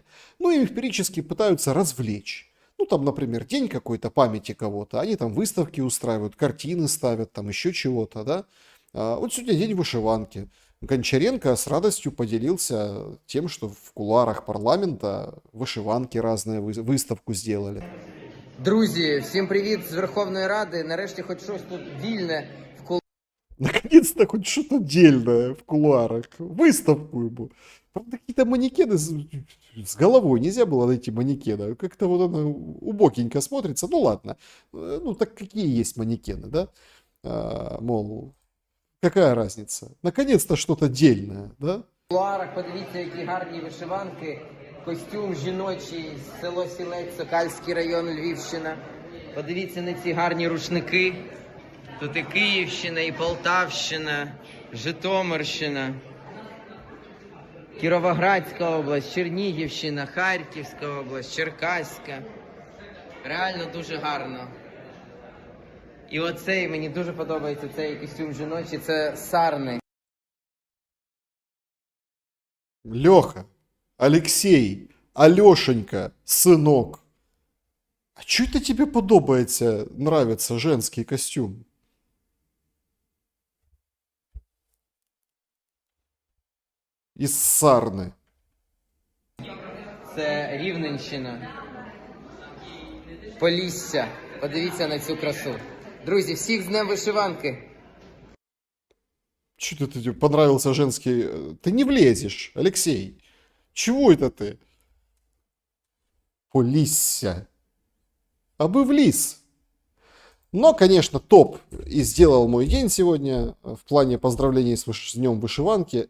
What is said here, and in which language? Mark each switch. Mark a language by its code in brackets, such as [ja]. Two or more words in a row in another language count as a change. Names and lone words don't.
[ru] Ну и эмпирически пытаются развлечь. Ну, там, например, день какой-то памяти кого-то, они там выставки устраивают, картины ставят, там еще чего-то, да. Вот сегодня день вышиванки. Гончаренко с радостью поделился тем, что в кулуарах парламента вишиванки разные выставку сделали. [uk] Друзі, всім привіт з Верховної Ради. Нарешті хоч щось тут дільне в кулуарах. [ru] Наконец-то хоть что-то дельное в кулуарах. Выставку ему. Правда, какие-то манекены с головой нельзя было найти манекена. Как-то вот она убогенько смотрится. Ну ладно. Ну так какие есть манекены, да? Мол, какая разница? Наконец-то что-то дельное, да? [uk] В кулуарах подивіться, які гарні вишиванки. Костюм жіночий, село Сілець, Сокальський район, Львівщина. Подивіться на ці гарні рушники. Тут і Київщина, і Полтавщина, Житомирщина, Кіровоградська область, Чернігівщина, Харківська область, Черкаська. Реально дуже гарно. І оцей, мені дуже подобається цей костюм жіночий, це сарни. [ru] Леха, Алексей, Алешенька, сынок. А чё это тебе подобается, нравится женский костюм? Из сарны. [uk] Це Рівненщина. Полісся. Подивіться на цю красу. Друзі, всіх з Днем вишиванки. [ru] Что ты понравился женский... Ты не влезешь, Алексей. Чего это ты? Полисся. А бы влез. Но, конечно, топ и сделал мой день сегодня в плане поздравлений с Днем Вышиванки.